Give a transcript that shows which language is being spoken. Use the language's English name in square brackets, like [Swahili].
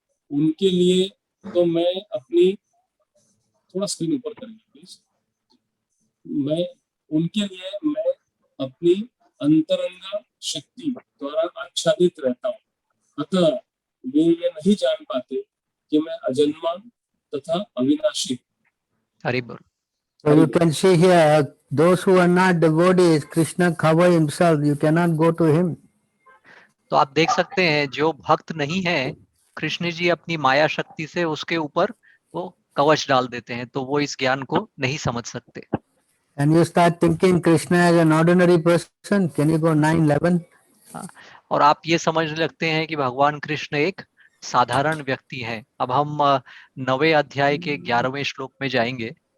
[Hindi] उनके लिए तो मैं अपनी, थोड़ा स्क्रीन ऊपर करेंगे प्लीज। मैं उनके लिए मैं अपनी अंतरंगा शक्ति द्वारा आच्छादित रहता हूँ। अतः वे ये नहीं जान पाते कि मैं अजन्मा तथा अविनाशी। हरि बोल। [English] So you can see here, those who are not devotees, Krishna cover himself. You cannot go to him. [Hindi] तो आप देख सकते हैं जो भक्त नहीं है, कृष्ण जी अपनी माया शक्ति से उसके ऊपर वो कवच डाल देते हैं, तो वो इस ज्ञान को नहीं समझ सकते। [English] And you start thinking Krishna as an ordinary person. Can you go 9:11? [Hindi] हाँ, और आप ये समझने लगते हैं कि भगवान कृष्ण एक साधारण व्यक्ति हैं। अब हम 9वें अध्याय के 11वें श्लोक में जाएंगे।